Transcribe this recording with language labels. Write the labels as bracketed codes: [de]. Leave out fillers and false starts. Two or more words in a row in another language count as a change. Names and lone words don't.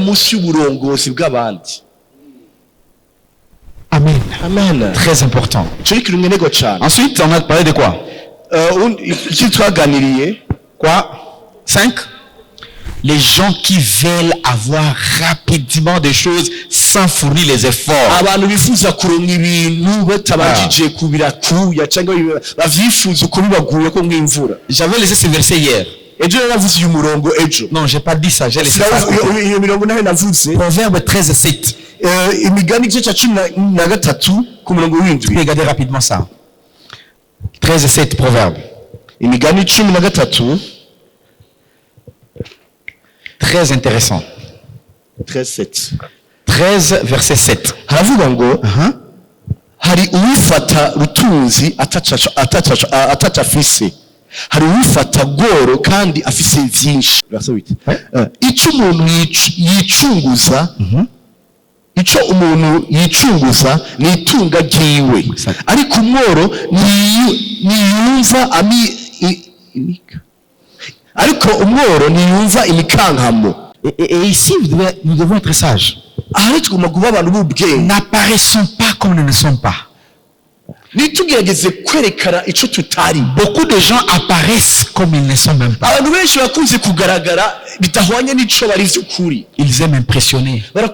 [fr] Amen. Amen. Très important. Ensuite, on a parlé de quoi? Quoi? 5. Les gens qui veulent avoir rapidement des choses sans fournir les efforts. [rn] Abantu bifuza kuronka ibintu batabajije kubirakuya cyangwa bavyifuza uko bibaguye ko mw'imvura. [fr] J'avais laissé ce verset hier. [rn] Ejo navuze uyu murongo ejo. [fr] Non, j'ai pas dit ça, j'ai laissé ça. [rn] Iyo mirongo nahe navuze. [fr] Proverbe 13:7. [rn] Imigani igice cya 13 ku murongo w'indwi. [fr] Regardez rapidement ça. 13:7 Proverbe. [rn] Imigani 13. [fr] Très intéressant. 13:7. 13 verset 7. [rn] Haravuga ngo hari uwifata rutunzi ataca afise. Hari uwifata goro kandi afise vyinshi. Ico umuntu yicunguza ico umuntu yicunguza ni itunga ryiwe. Ariko umworo niyumva imikankamo. [fr] Et ici, nous devons être sages. N'apparaissons pas comme nous ne sommes pas. Beaucoup de gens apparaissent comme ils ne sont même pas. Ils aiment impressionner.